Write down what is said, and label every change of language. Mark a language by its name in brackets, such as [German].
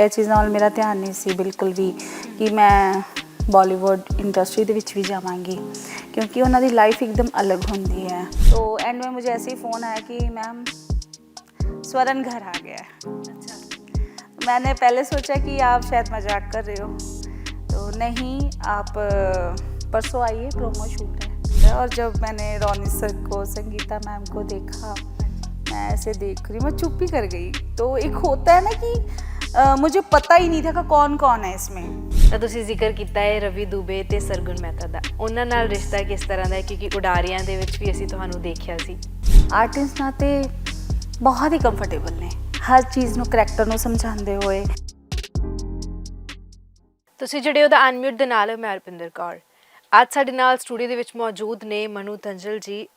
[Punjabi] ਇਹ ਚੀਜ਼ ਨਾਲ ਮੇਰਾ ਧਿਆਨ ਨਹੀਂ ਸੀ ਬਿਲਕੁਲ ਵੀ ਕਿ ਮੈਂ ਬਾਲੀਵੁੱਡ इंडस्ट्री ਦੇ ਵਿੱਚ ਵੀ ਜਾਵਾਂਗੀ [Hindi] क्योंकि [Punjabi] ਉਹਨਾਂ ਦੀ [Hindi] लाइफ एकदम अलग होती है। तो एंड में मुझे ऐसे ही फ़ोन आया कि मैम स्वरण घर आ गया है। अच्छा। मैंने पहले सोचा कि आप शायद मजाक कर रहे हो, तो नहीं, आप परसों आइए, प्रोमो शूट है। और जब मैंने रॉनी सर को, संगीता मैम को देखा, मैं ऐसे देख रही, मैं चुप ही कर गई। तो एक होता है ना कि मुझे पता ही नहीं था कि कौन कौन है इसमें। [Punjabi] ਤਾਂ ਤੁਸੀਂ ਜ਼ਿਕਰ ਕੀਤਾ ਹੈ ਰਵੀ ਦੁਬੇ ਤੇ ਸਰਗੁਣ ਮਹਿਤਾ ਦਾ, ਉਹਨਾਂ ਨਾਲ ਰਿਸ਼ਤਾ ਕਿਸ ਤਰ੍ਹਾਂ ਦਾ ਹੈ? ਕਿਉਂਕਿ ਉਡਾਰੀਆਂ ਦੇ ਵਿੱਚ ਵੀ ਅਸੀਂ ਤੁਹਾਨੂੰ ਦੇਖਿਆ ਸੀ। ਆਰਟਿਸਟ ਨਾਲ ਤੇ ਬਹੁਤ ਹੀ ਕੰਫਰਟੇਬਲ ਨੇ, ਹਰ ਚੀਜ਼ ਨੂੰ ਕਰੈਕਟਰ ਨੂੰ ਸਮਝਾਉਂਦੇ ਹੋਏ। ਤੁਸੀਂ ਜਿਹੜੇ ਉਹਦਾ ਅਨਮਿਊਟ ਦੇ ਨਾਲ ਮੈਂ ਰੁਪਿੰਦਰ ਕੌਰ, ਅੱਜ ਸਾਡੇ ਨਾਲ ਸਟੂਡੀਓ ਦੇ ਵਿੱਚ ਮੌਜੂਦ ਨੇ ਮਨੂ ਤੰਜਲ ਜੀ।